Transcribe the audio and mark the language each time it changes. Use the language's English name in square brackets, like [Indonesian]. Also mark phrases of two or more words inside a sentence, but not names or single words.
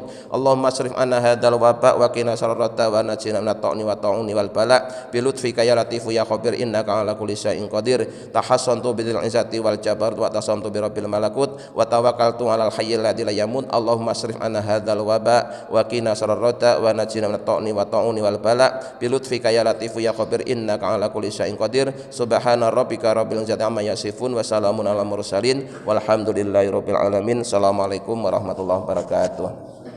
[Arabic] اللهم اصرف عنا هذا الوباء وقنا شرته ونجنا من الطعن والطاعون والبلاء بلطفك يا لطيف يا خبير إنك على كل شيء قدير. تحصنت بالعزة والجبروت واعتصمت برب الملكوت وتوكلت على الحي الذي لا يموت. اللهم اصرف عنا هذا الوباء وقنا شرته ونجنا من الطعن والطاعون والبلاء بلطفك يا لطيف يا خبير إنك على كل شيء قدير. سبحان ربك رب العزة عما يصفون وسلام على المرسلين والحمد لله رب العالمين. السلام عليكم ورحمة الله وبركاته.